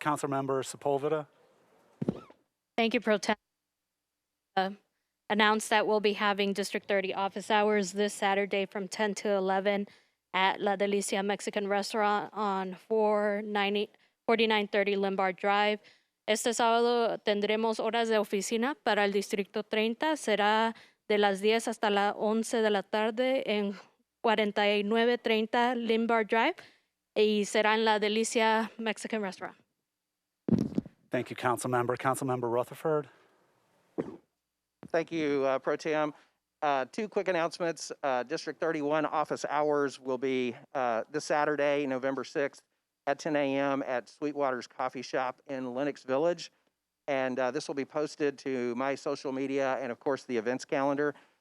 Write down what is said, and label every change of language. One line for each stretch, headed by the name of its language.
English: Councilmember Sepulveda. Thank you, Pro Tem. Announced that we'll be having District 30 office hours this Saturday from 10 to 11 at La Delicia Mexican Restaurant on 4930 Lombard Drive.
Spanish: Este sábado tendremos horas de oficina para el Distrito 30. Será de las 10 hasta las 11 de la tarde en 4930 Lombard Drive y será en La Delicia Mexican Restaurant.
English: Thank you, Councilmember. Councilmember Rutherford. Thank you, Pro Tem. Two quick announcements. District 31 office hours will be this Saturday, November 6th at 10 a.m. at Sweetwater's Coffee Shop in Lenox Village. And this will be posted to my social media and, of course, the events calendar.